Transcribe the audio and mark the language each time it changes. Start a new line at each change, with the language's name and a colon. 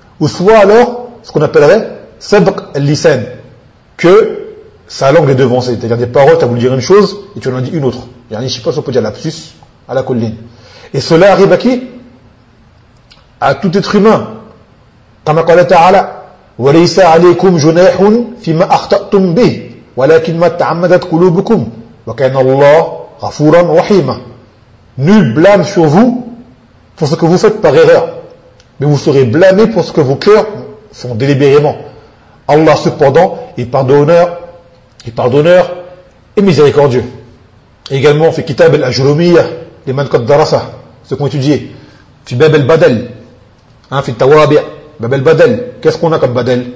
French: Ou soit alors, ce qu'on appellerait, sabq el-lisan. Que sa langue est devancée. C'est-à-dire des paroles, tu as voulu dire une chose, et tu en as dit une autre. Il y a un, je ne sais pas si on peut dire lapsus, à la colline. Et cela arrive à qui? À tout être humain.
Arabic: Kama qala ta'ala, وليس عليكم جناح فيما أخطأتم به ولكن ما تعمدت قلوبكم وكان الله غفورا رحيما.
French: Nul blâme sur vous pour ce que vous faites par erreur, mais vous serez blâmé pour ce que vos cœurs font délibérément. Allah cependant est pardonneur et pardonneur et miséricordieux. Et également fait Kitab al-Ajlumiyya
Arabic: les man qaddarasa,
French: ce qu'on étudie fi bab al-badal, hein,
Arabic: fi tawabi' bab al-badal.
French: Qu'est-ce qu'on a comme badal?